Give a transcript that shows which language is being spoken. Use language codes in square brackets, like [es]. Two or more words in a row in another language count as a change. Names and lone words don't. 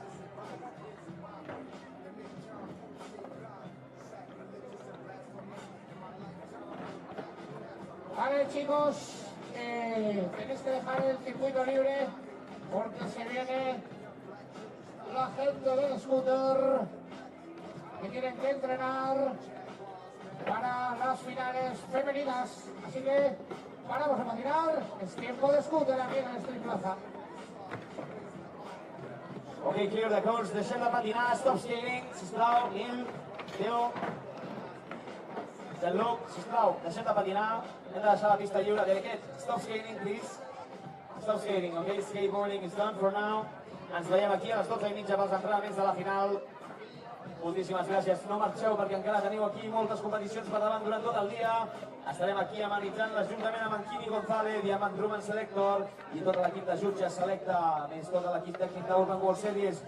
[es] Vale, chicos, tenéis que dejar el circuito libre porque se viene la gente del scooter que tienen que entrenar para las finales femeninas. Así que paramos a patinar. Es tiempo de scooter aquí en el Street Plaza. [en] Ok, clear the course, [ca] deixem de patinar, [en] stop skating, [ca] sisplau, Nil, Teo. Jean-Luc, sisplau, deixem de patinar, hem de deixar la pista lliure. [en] Dereket, stop skating, please. Stop skating, ok? Skateboarding is done for now. [ca] Ens veiem aquí a les 12:30 pels entrenaments de la final. Moltíssimes gràcies. No marxeu perquè encara teniu aquí moltes competicions per davant durant tot el dia. Estarem aquí amenitzant-les juntament amb en Quini González i amb en Truman Selector i tot l'equip de jutges Selecta, més tot l'equip tècnic d'Urban World Series.